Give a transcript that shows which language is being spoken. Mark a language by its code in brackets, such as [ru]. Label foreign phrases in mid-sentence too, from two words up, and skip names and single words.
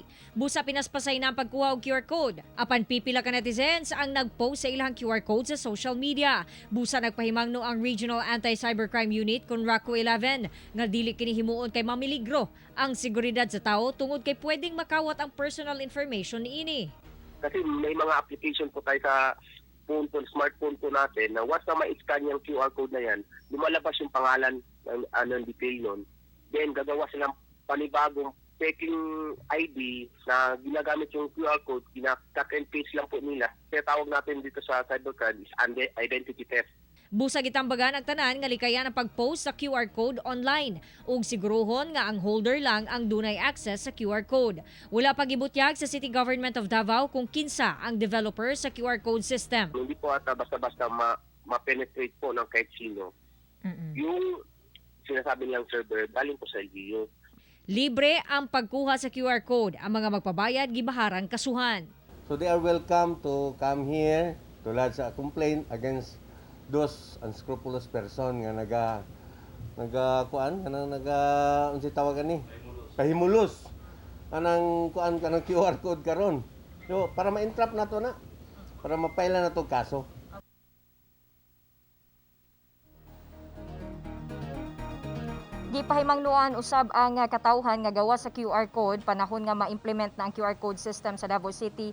[ceb] Busa pinaspasay na ang pagkuha og QR code. Apan pipila ka netizens ang nagpost sa ilang QR code sa [en] social media. [ceb] Busa nagpahimangno ang Regional Anti-Cybercrime Unit kon RACO 11 nga dili kini himuon kay mamiligro ang seguridad sa tao tungod kay pwedeng makawat ang [en] personal information [ceb] niini. [tl] Kasi may mga application po tayo sa smartphone po natin na once na ma-scan yung QR code na yan, lumalabas yung pangalan ng detail nun. Then gagawa silang panibagong peking ID na ginagamit yung QR code, [en] cut and paste [tl] lang po nila. Kaya tawag natin dito sa cybercrime is [en] identity theft. [ceb] Busa gitambagan ang tanan nga likayan ang pag-post sa QR code online ug siguruhon nga ang holder lang ang dunay access sa QR code. Wala pa gibutyag sa City Government of Davao kung kinsa ang developer sa QR code system. [tl] Hindi po ata basta-basta ma-penetrate po ng kahit sino. Yung sinasabi nilang server, galing po sa LGU. [ceb] Libre ang pagkuha sa QR code. Ang mga magpabayad gibaharang kasuhan. [en] So they are welcome to come here to lodge a complaint against those unscrupulous person [ceb] nga unsa tawagan ni? Pahimulos. Kanang kanang QR code karon. So para ma-entrap nato na. Para mapaila na to kaso. Gipahimangnuan usab ang katawhan nga gawa sa QR code panahon nga ma-implement na ang QR code system sa Davao City.